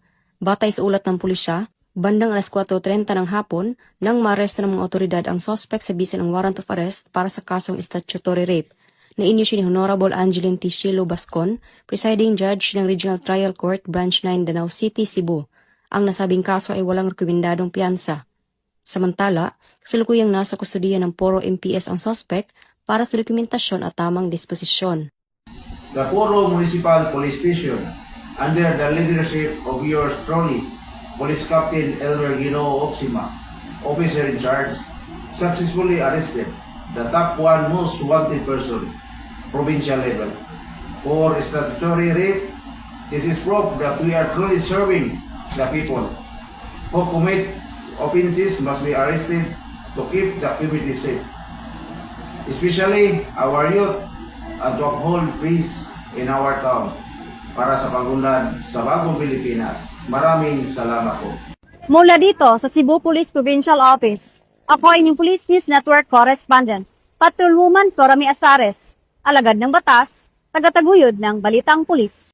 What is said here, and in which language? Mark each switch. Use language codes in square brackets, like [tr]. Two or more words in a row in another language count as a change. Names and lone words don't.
[tl] Batay sa ulat ng pulisya, bandang alas 4:30 ng hapon nang maaresto ng mga otoridad ang suspect sa bisa ng [en] warrant of arrest [tl] para sa kasong [en] statutory rape [tl] na inisyu ni Honorable Angeline T. Shilo Bascon, [en] presiding judge [tl] ng Regional Trial Court Branch 9, Danau City, Cebu. Ang nasabing kaso ay walang rekomendadong piyansa. Samantala, kasalukuyang nasa kustudiya ng Poro MPS ang suspect para sa dokumentasyon at tamang disposisyon. [en] The Poro Municipal Police Station, under the leadership of yours truly, Police Captain Elmer Ginoo Opsima, officer in charge, successfully arrested the top 1 most wanted person, provincial level, for statutory rape. This is proof that we are truly serving the people. Who commit offenses must be arrested to keep the community safe, especially our youth, and to uphold peace in our town [tl] para sa pagunlad sa bagong Pilipinas. Maraming salamat po. Mula dito sa Cebu Police Provincial Office, ako ay inyong Police News Network Correspondent, Patrolwoman Florami Asares, alagad ng batas, tagataguyod ng Balitang Pulis.